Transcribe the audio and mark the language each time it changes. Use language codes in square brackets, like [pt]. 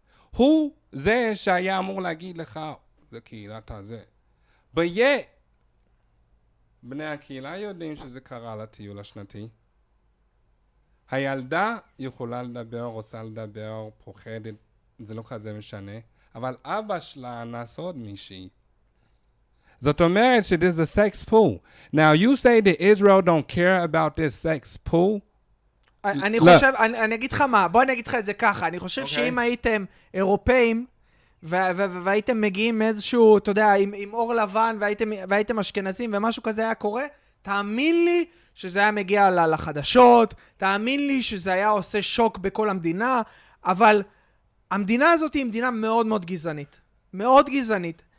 [he] הוא זה שהיה אמור להגיד לך, זה קהילת הזה. ביית, בני הקהילה יודעים שזה קרה לטיול השנתי. הילדה יכולה לדבר, רוצה לדבר, פוחדת, זה לא כזה משנה. אבל אבא שלה אנס עוד מישהי. זאת אומרת ש- [en] this is a sex pool. Now you say that Israel don't care about this sex pool? [he] אני חושב, אני אגיד לך מה, בוא אני אגיד לך את זה ככה, אני חושב שאם הייתם אירופאים, והייתם מגיעים מאיזשהו, אתה יודע, עם אור לבן, והייתם אשכנזים, ומשהו כזה היה קורה, תאמין לי שזה היה מגיע לחדשות, תאמין לי שזה היה עושה שוק בכל המדינה, אבל המדינה הזאת היא מדינה מאוד מאוד גזענית. מאוד גזענית.